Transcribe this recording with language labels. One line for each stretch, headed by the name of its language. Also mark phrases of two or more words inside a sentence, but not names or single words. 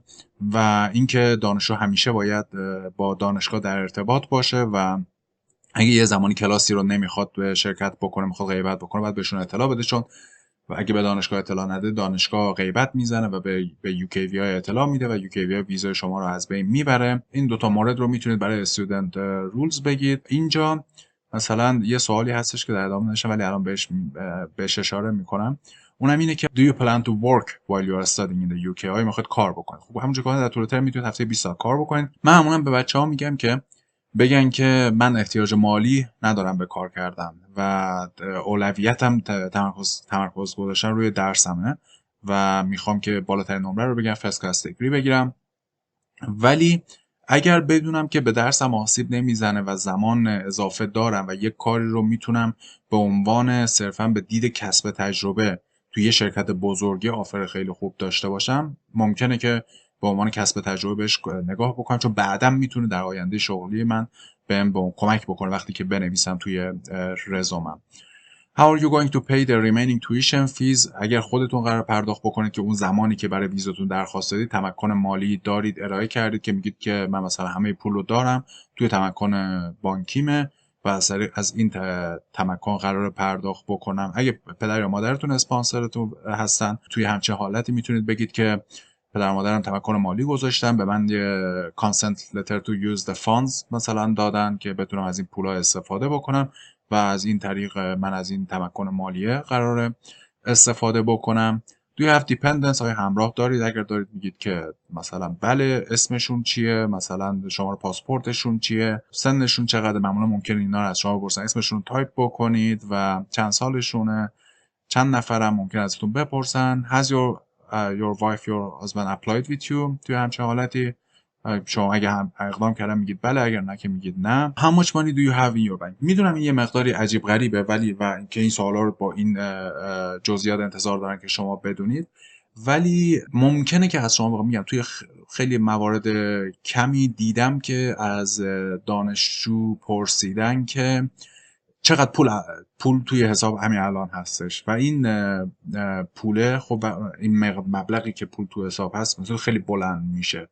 Persian: و اینکه دانشجو همیشه باید با دانشگاه در ارتباط باشه و اگه یه زمانی کلاسی رو نمیخواد به شرکت بکنه، میخواد غیبت بکنه، باید بهشون اطلاع بده، چون و اگه به دانشگاه اطلاع نده دانشگاه غیبت میزنه و به UKVI اطلاع میده و UKVI ویزای شما رو از بین میبره. این دوتا مورد رو میتونید برای
English: student rules
Persian: بگید. اینجا مثلا یه سوالی هستش که در ادامه نشم ولی الان بهش اشاره میکنم، اونم اینه که
English: Do you plan to work while you are studying in the UK؟
Persian: آیا میخواید کار بکنید؟ خب همونجوری که در طول ترم میتونید هفته 20 ساعت کار بکنید. من معمولا به بچه‌ها میگم که بگن که من احتیاج مالی ندارم به کار کردن و اولویتم تمرکز گذاشتن روی درسمه و میخوام که بالاترین نمره رو بگیرم،
English: first class
Persian: دیگری بگیرم. ولی اگر بدونم که به درسم آسیب نمیزنه و زمان اضافه دارم و یک کاری رو میتونم به عنوان صرفا به دید کسب تجربه توی یه شرکت بزرگی آفر خیلی خوب داشته باشم، ممکنه که به عنوان کسب تجربه بهش نگاه بکنم، چون بعدم میتونه در آینده شغلی من بهم کمک بکنه وقتی که بنویسم توی رزومم.
English: How are you going to pay the remaining tuition fees؟
Persian: اگر خودتون قرار پرداخت بکنید که اون زمانی که برای ویزاتون درخواست دادید تمکن مالی دارید، ارائه کردید که میگید که من مثلا همه پول رو دارم توی تمکن بانکیمه و از این تمکن قرار پرداخت بکنم. اگه پدر یا مادرتون اسپانسرتون هستن، توی همچین حالتی میتونید بگید که پدر و مادرم تمکن مالی گذاشتن، به من یه
English: consent letter to use the funds
Persian: مثلا دادن که بتونم از این پولا استفاده بکنم و از این طریق من از این تمکن مالیه قراره استفاده بکنم.
English: Do you have dependents؟
Persian: آیا همراه دارید؟ اگر دارید میگید که مثلا بله. اسمشون چیه؟ مثلا شماره پاسپورتشون چیه؟ سنشون چقدر؟ معمولا ممکنه اینا رو از شما بپرسن. اسمشون رو تایپ بکنید و چند سالشونه، چند نفرم ممکن ازتون بپرسن.
English: Has your wife your husband applied with you؟
Persian: توی همچه حالتی شما اگه هم اقدام کردن میگید بله، اگر نه که میگید نه.
English: How much money do you have in your bank؟
Persian: میدونم این یه مقداری عجیب غریبه، ولی و که این سوالا رو با این جزئیات انتظار دارن که شما بدونید، ولی ممکنه که از شما میگم توی خیلی موارد کمی دیدم که از دانشجو پرسیدن که چقدر پول توی حساب همین الان هستش و این پوله، خب این مبلغی که پول توی حساب هست مثلا خیلی بلند میشه.